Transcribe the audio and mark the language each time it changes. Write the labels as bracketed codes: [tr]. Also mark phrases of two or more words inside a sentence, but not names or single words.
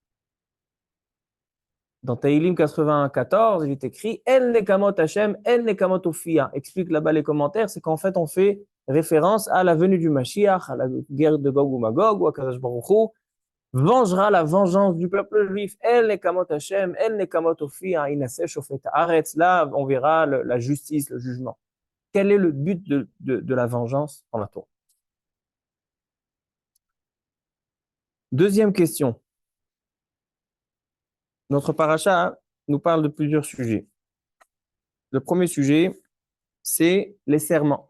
[fr] Dans Teilim 94, il est écrit [he] אל נקמות השם אל נקמות הופיע. [fr] Explique là-bas les commentaires, c'est qu'en fait, on fait référence à la venue du Mashiach, à la guerre de Gog ou Magog, ou à Kadosh Baruch Hu, vengera la vengeance du peuple juif. [he] אל נקמות השם אל נקמות הופיע הינשא שופט הארץ. [fr] Là, on verra la justice, le jugement. Quel est le but de la vengeance dans la Torah? Deuxième question. Notre paracha nous parle de plusieurs sujets. Le premier sujet, c'est les serments.